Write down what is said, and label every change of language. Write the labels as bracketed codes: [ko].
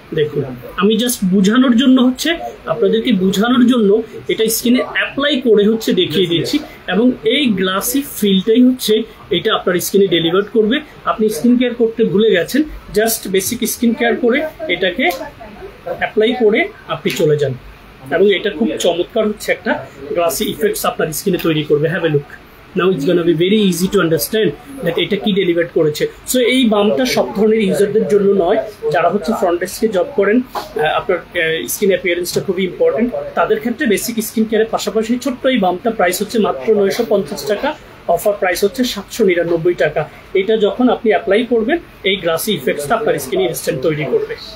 [bn] দেখুন আমি জাস্ট বুঝানোর জন্য হচ্ছে আপনাদেরকে বোঝানোর জন্য এটা স্কিনে অ্যাপ্লাই করে হচ্ছে দেখিয়ে দিয়েছি, এবং এই গ্লাসি ফিলটাই হচ্ছে এটা আপনার স্কিনে ডেলিভার করবে। আপনি স্কিন কেয়ার করতে ভুলে গেছেন, জাস্ট বেসিক স্কিন কেয়ার করে এটাকে অ্যাপ্লাই করে আপনি চলে যান, এবং এটা খুব চমৎকার হচ্ছে একটা গ্লাসি ইফেক্টস আপনার স্কিনে তৈরি করবে। [en] Have a look. Now it's gonna be very easy to understand that [bn] এটা কি ডেলিভার করেছে। সো এই বামটা সব ধরনের ইউজারদের জন্য নয়, যারা হচ্ছে ফ্রন্ট ডেস্কে জব করেন, আপনার স্কিন অ্যাপিয়ারেন্সটা খুবই ইম্পর্টেন্ট, তাদের ক্ষেত্রে বেসিক স্কিন কেয়ারের পাশাপাশি ছোট্ট এই বামটা প্রাইস হচ্ছে মাত্র 950 টাকা, অফার প্রাইস হচ্ছে 799 টাকা। এটা যখন আপনি অ্যাপ্লাই করবেন এই গ্লাসি ইফেক্টসটা আপনার স্কিনে ইনস্ট্যান্ট তৈরি করবে।